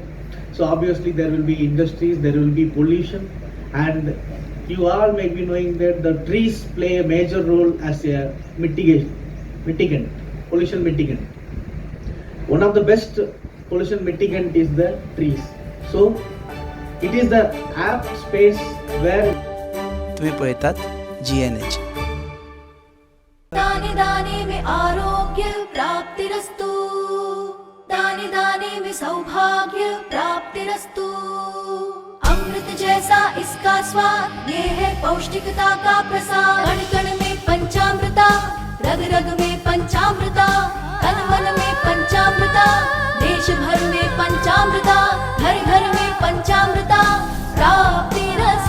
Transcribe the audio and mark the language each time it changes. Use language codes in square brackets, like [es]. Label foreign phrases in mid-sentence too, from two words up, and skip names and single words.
[en] So obviously there will be industries, there will be pollution, and you all may be knowing that the trees play a major role as a mitigant, pollution mitigant. One of the best pollution mitigant is the trees. So it is the apt space where [kok] तुम्ही पळतात GNH. [hi] दाने दाने में आरोग्य प्राप्तिरस्तु, दाने दाने में सौभाग्य प्राप्तिरस्तु। अमृत जैसा इसका स्वाद, ये है पौष्टिकता का प्रसाद। कण कण में पंचामृता, रग रग में पंचामृता, तन मन में पंचामृता, देश भर में पंचामृता, घर घर में पंचामृता प्राप्तिरस्तु।